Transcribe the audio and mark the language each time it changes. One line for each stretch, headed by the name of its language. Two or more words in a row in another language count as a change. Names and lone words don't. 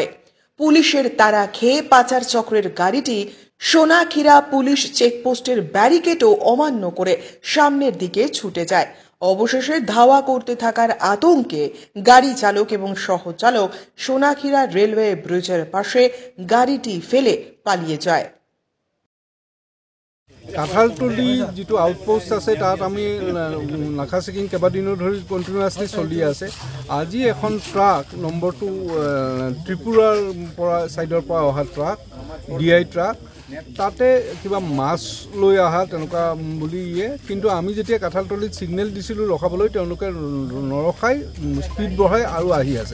Bangla: পুলিশের তাড়া খেয়ে পাচার চক্রের গাড়িটি সোনাক্ষীরা পুলিশ চেকপোস্টের ব্যারিকেডও অমান্য করে সামনের দিকে ছুটে যায়। অবশেষে ধাওয়া করতে থাকার আতঙ্কে গাড়ি চালক এবং সহচালক সোনাক্ষীরা রেলওয়ে ব্রিজের পাশে গাড়িটি ফেলে পালিয়ে যায়।
Assamese: কাঁঠালতলি যিটো আউটপোষ্ট আছে তাত আমি নাকা চেকিং কেইবাদিনো ধৰি কণ্টিনিউৱাছলি চলি আছে। আজি এখন ট্ৰাক নম্বৰটো ত্ৰিপুৰাৰ পৰা ছাইডৰ পৰা অহা ট্ৰাক DI ট্ৰাক, তাতে কিবা মাছ লৈ অহা তেনেকুৱা বুলি কিন্তু আমি যেতিয়া কাঁঠালতলিত ছিগনেল দিছিলোঁ ৰখাবলৈ, তেওঁলোকে নৰখাই স্পীড বঢ়াই আৰু আহি আছে।